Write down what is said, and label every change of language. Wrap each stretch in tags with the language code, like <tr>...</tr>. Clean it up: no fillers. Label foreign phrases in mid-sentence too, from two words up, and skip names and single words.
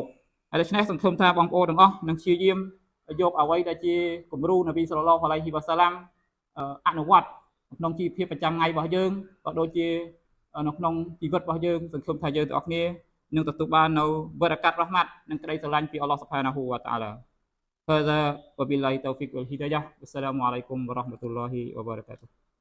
<km>ហើយដូច្នេះសង្ឃឹមថាបងប្អូនទាំងអស់នឹងព្យាយាមយកអ្វីដែលជាគំរូ</km> <ar>النبي صلى الله عليه وسلم</ar> <km>អនុវត្តក្នុងជីវភាពប្រចាំថ្ងៃរបស់យើងក៏ដូចជានៅក្នុងជីវិតរបស់យើងសង្ឃឹមថាយើងទាំងអស់គ្នានឹងទទួលបាននៅបរកាត់រ៉ហ្មាត់និងក្តីស្រឡាញ់ពី</km> <ar>الله سبحانه وتعالى هذا وبالله التوفيق والهداية والسلام عليكم ورحمة الله وبركاته</ar>